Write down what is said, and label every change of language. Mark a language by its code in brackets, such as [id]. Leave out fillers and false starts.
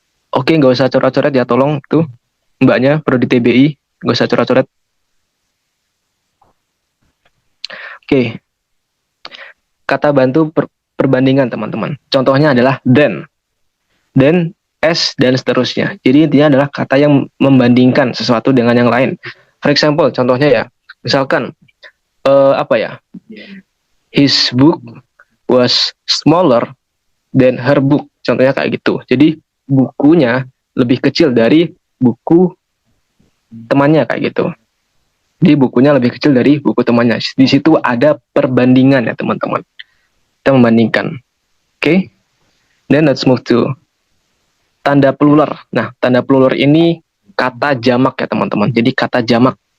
[id] Oke, nggak usah coret-coret ya, tolong tuh mbaknya perlu di TBI, nggak usah coret-coret. Oke, kata bantu perbandingan teman-teman. Contohnya adalah then, as, dan seterusnya. Jadi intinya adalah kata yang membandingkan sesuatu dengan yang lain. [en] For example, [id] contohnya ya, misalkan [en] his book was smaller than her book. [id] Contohnya kayak gitu. Jadi bukunya lebih kecil dari buku temannya kayak gitu. Jadi bukunya lebih kecil dari buku temannya. Di situ ada perbandingan ya teman-teman. Kita membandingkan. Oke. [en] Then let's move to [id] tanda plural. Nah, tanda plural ini kata jamak ya teman-teman. Jadi kata jamak.